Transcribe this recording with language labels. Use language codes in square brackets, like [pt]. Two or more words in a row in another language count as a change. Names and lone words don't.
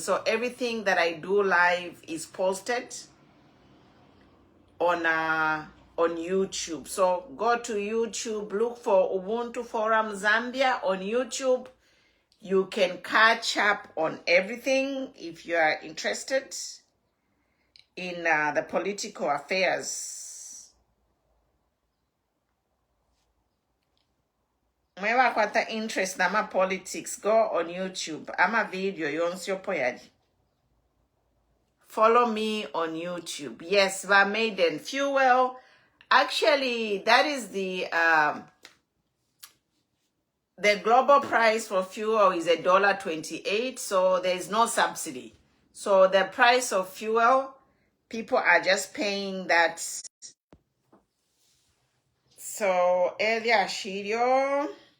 [en] So everything that I do live is posted on YouTube. So go to YouTube, look for Ubuntu Forum Zambia on YouTube. You can catch up on everything if you are interested in the political affairs. [bem] Mwewa kwata interest na ma politics, [en] go on YouTube. [bem] Ama video yonsi yopoyadi. [en] Follow me on YouTube. Yes, Maiden fuel. Actually, that is the global price for fuel is $1.28. So there is no subsidy. So the price of fuel, people are just paying that. So earlier, Shirio.